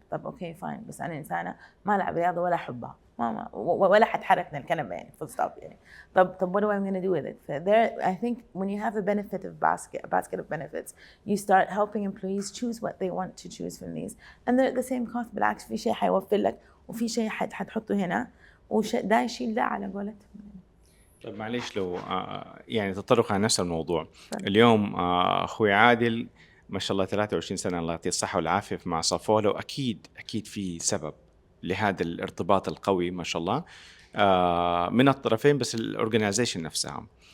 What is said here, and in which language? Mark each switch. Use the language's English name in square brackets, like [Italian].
[Arabic] طب اوكي فاين، بس انا انسانه ما العب رياضه ولا احبها، ولا حتحرك من الكنبه يعني [English] full stop [Arabic] يعني. طب [English] what am I going to do with it? There I think when you have a benefit of basket of benefits, you start helping employees choose what they want to choose from these, and they're at the same cost. [Arabic] بالعكس في شيء حيوفر لك، وفي شيء حتحطه هنا، وده يشيل ده على قولتهم. طيب معليش لو يعني تطرق على نفس الموضوع. اليوم اخوي عادل ما شاء الله 23 سنه الله يعطيه الصحه والعافيه مع صافولو، اكيد في سبب لهذا الارتباط القوي ما شاء الله من الطرفين، بس الاورجنايزيشن نفسها.